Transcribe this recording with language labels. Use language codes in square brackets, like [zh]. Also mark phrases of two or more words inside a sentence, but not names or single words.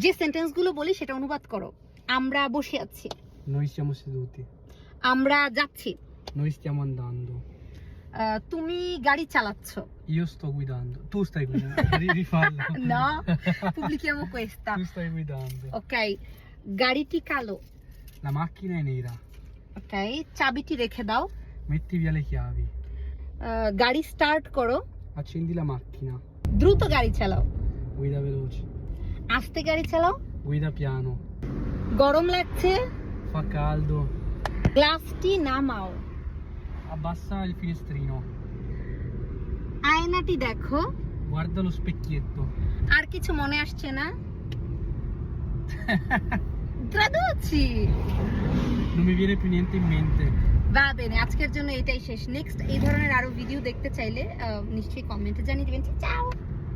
[bn] যে সেন্টেন্সগুলো বলি সেটা অনুবাদ করো। আমরা বসে আছি, [it] Noi siamo seduti. [bn] আমরা যাচ্ছি, [it] Noi stiamo andando. [bn] তুমি গাড়ি চালাচ্ছ। [it] Io sto guidando. Tu stai guidando. Rifallo. No, pubblichiamo questa. Tu stai guidando. [bn] Ok, গাড়িটি কালো। [it] La macchina è nera. [bn] Ok, চাবিটি রেখে দাও। [it] Metti via le chiavi. [bn] গাড়ি স্টার্ট করো। [it] Accendi la macchina. [bn] দ্রুত গাড়ি চালাও। [it] Guida veloce. [bn] আস্তে গাড়ি চালাও। [it] Guida piano. [bn] গরম লাগছে, [it] Fa caldo. [bn] গ্লাসটি নামাও। [it] Abbassa il finestrino. [bn] আয়নাটি দেখো। [it] Guarda lo specchietto. [bn] আর কিছু মনে আসছে না? [it] Traduci! Non mi viene più niente in mente. Va bene, [bn] আজকের জন্য এটাই শেষ। নেক্সট এই ধরনের আরো ভিডিও দেখতে চাইলে নিশ্চয়ই কমেন্টে জানিয়ে দিবেন। [it] ciao!